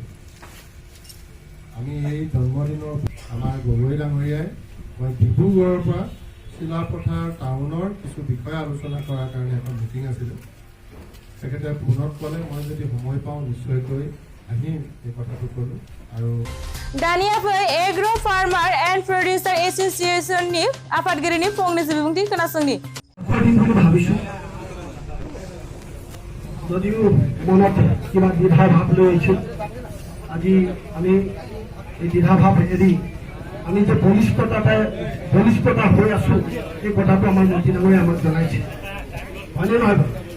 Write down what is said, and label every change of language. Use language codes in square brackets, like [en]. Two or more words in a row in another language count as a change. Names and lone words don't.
[as] আমি এই জন্মদিনৰ আমাৰ গগৈ ডাঙৰীয়াই মই ডিব্ৰুগড়ৰ পৰা চিলাপথাৰ টাউনৰ কিছু বিষয় আলোচনা কৰাৰ কাৰণে এখন মিটিং আছিলে। তেখেতে ফোনত ক'লে মই যদি সময় পাওঁ নিশ্চয়কৈ আহিম, এই কথাটো ক'লোঁ। আৰু [brx] दानिया फै एग्र' फार्मार एन्ड प्रडिउसार एस'सिएशननि आफादगिरिनि फंनैसो बिबुंथि खोनासंनि। [as] যদিও মনত কিবা দ্বিধা ভাৱ লৈ আহিছোঁ, আজি আমি এই দ্বিধা ভাৱ এৰি আমি যে বলিষ্ঠতা হৈ আছোঁ, এই কথাটো আমাৰ মন্ত্ৰী ডাঙৰীয়াই আমাক জনাইছে, হয়নে নহয় বাৰু?